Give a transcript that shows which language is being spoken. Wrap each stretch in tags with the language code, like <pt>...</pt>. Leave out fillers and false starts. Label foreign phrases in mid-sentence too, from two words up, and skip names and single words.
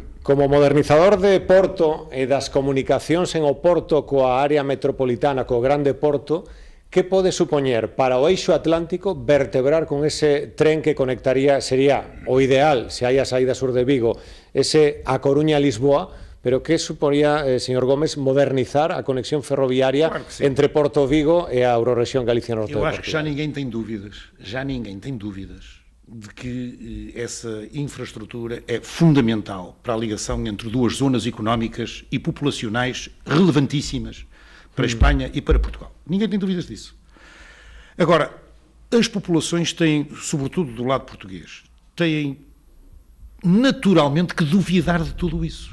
<gl>Como modernizador de Porto e das comunicacións en o Porto coa área metropolitana, co Grande Porto, que pode supoñer para o eixo atlántico vertebrar con ese tren que conectaría, sería o ideal, se hai a saída sur de Vigo, ese A Coruña-Lisboa, pero que suporía, señor Gómez, modernizar a conexión ferroviaria entre Porto Vigo e a Eurorrexión Galicia Norte de Portugal?</gl> <pt>Eu acho que já ninguém tem dúvidas de que essa infraestrutura é fundamental para a ligação entre duas zonas económicas e populacionais relevantíssimas para a Espanha e para Portugal. Ninguém tem dúvidas disso. Agora, as populações têm, sobretudo do lado português, têm naturalmente que duvidar de tudo isso.</pt>